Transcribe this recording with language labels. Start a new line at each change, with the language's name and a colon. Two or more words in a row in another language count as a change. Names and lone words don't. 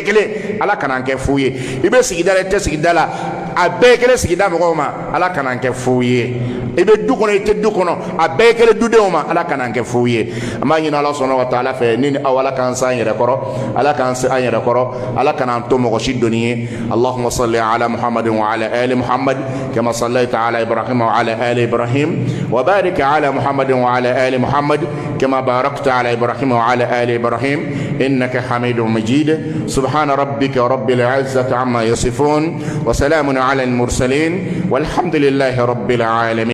Bambara: kelen ala kana kɛ fu ye i bɛ sigida la i tɛ sigida la a bɛɛ kelen sigida mɔgɔw ma ala kana kɛ fu ye i bɛ du kɔnɔ i tɛ du kɔnɔ a bɛɛ kelen dudenw ma ala kana kɛ fu ye an b'a ɲini
Arabic: الله سبحانه وتعالى
Bambara: fɛ ne ni aw ala k'an se an yɛrɛ kɔrɔ ala k'an se an yɛrɛ kɔrɔ ala kana to mɔgɔ si dɔnni ye
Arabic: اللهم صل على محمد وعلى آل محمد كما صليت على إبراهيم وعلى آل إبراهيم وبارك على محمد وعلى آل محمد كما باركت على إبراهيم وعلى آل إبراهيم إنك حميد مجيد سبحان ربك رب العزة عما يصفون وسلام على المرسلين والحمد لله رب العالمين.